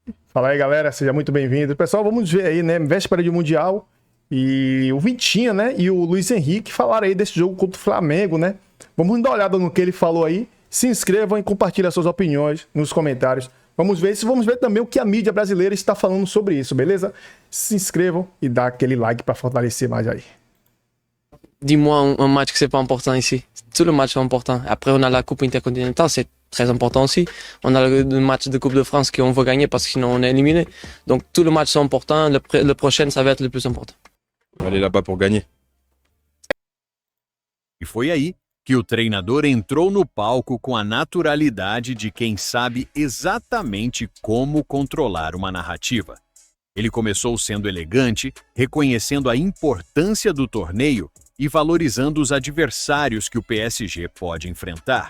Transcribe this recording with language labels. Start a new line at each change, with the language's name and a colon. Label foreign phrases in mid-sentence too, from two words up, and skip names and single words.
Portuguese: Fala aí, galera, seja muito bem-vindo. Pessoal, vamos ver aí, né, véspera de Mundial, e o Vitinha, né, e o Luiz Henrique falaram aí desse jogo contra o Flamengo, né? Vamos dar uma olhada no que ele falou aí. Se inscrevam e compartilhem suas opiniões nos comentários. Vamos ver também o que a mídia brasileira está falando sobre isso, beleza? Se inscrevam e dá aquele like para fortalecer mais aí.
French: Dis-moi un match que c'est pas important ici. Tous les matchs sont importants. Après, on a la Coupe intercontinentale, c'est très important aussi. On a le match de Coupe de France qu'on veut gagner parce que sinon on est éliminé. Donc tous les matchs sont importants. Le prochain, ça va être le plus important. On va aller là-bas pour gagner.
Portuguese: E foi aí que o treinador entrou no palco com a naturalidade de quem sabe exatamente como controlar uma narrativa. Ele começou sendo elegante, reconhecendo a importância do torneio e valorizando os adversários que o PSG pode enfrentar.